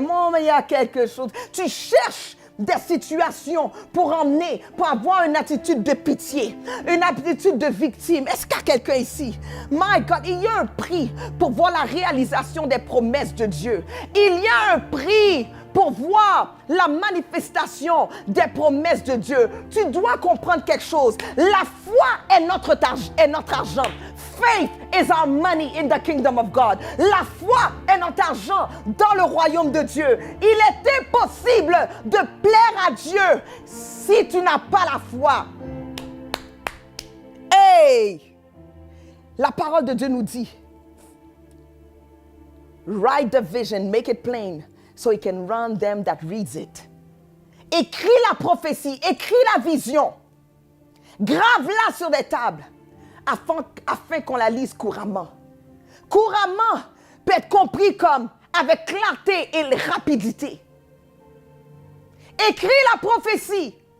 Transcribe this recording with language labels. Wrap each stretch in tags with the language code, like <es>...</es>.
<fr>Bon, mais il y a quelque chose. Tu cherches des situations pour avoir une attitude de pitié, une attitude de victime. Est-ce qu'il y a quelqu'un ici?</fr> <en>My God,</en> <fr>il y a un prix pour voir la réalisation des promesses de Dieu. Il y a un prix pour voir la manifestation des promesses de Dieu. Tu dois comprendre quelque chose. La foi est notre argent.</fr> <en>Faith is our money in the kingdom of God.</en> <fr>La foi est notre argent dans le royaume de Dieu. Il est impossible de plaire à Dieu si tu n'as pas la foi. Hey! La parole de Dieu nous dit,</fr> <en>write the vision, make it plain, so he can run them that reads it.</en> <fr>Écris la prophétie, écris la vision. Grave-la sur des tables afin qu'on la lise couramment. Couramment peut être compris comme avec clarté et rapidité. Écris la prophétie.</fr>